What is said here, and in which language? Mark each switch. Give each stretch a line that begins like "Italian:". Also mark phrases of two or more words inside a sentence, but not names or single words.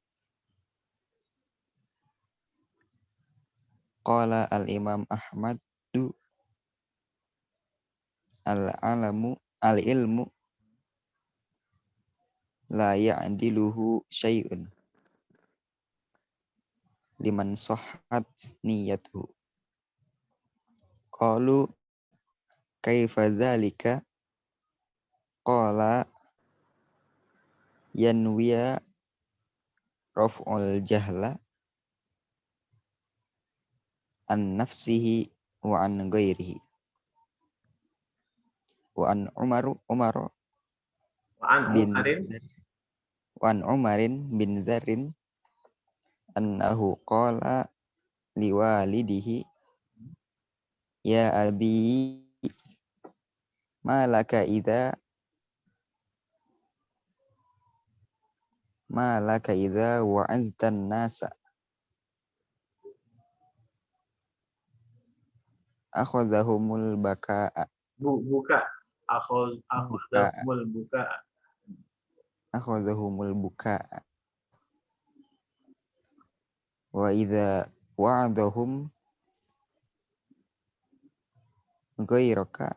Arabic: قال الإمام أحمد العلم لا يعدله شيء لمن صحت نيته. قالوا كيف ذلك؟ قال ينوي رفع الجهل عن نفسه وعن غيره. وعن عمر وعن bin Umarin بن ذر أنه قال لوالده يا أبي ما لك إذا وعظت الناس أخذهم البكاء buka buka أخذهم البكا. أخذهم البكاء وإذا وعظهم غيرك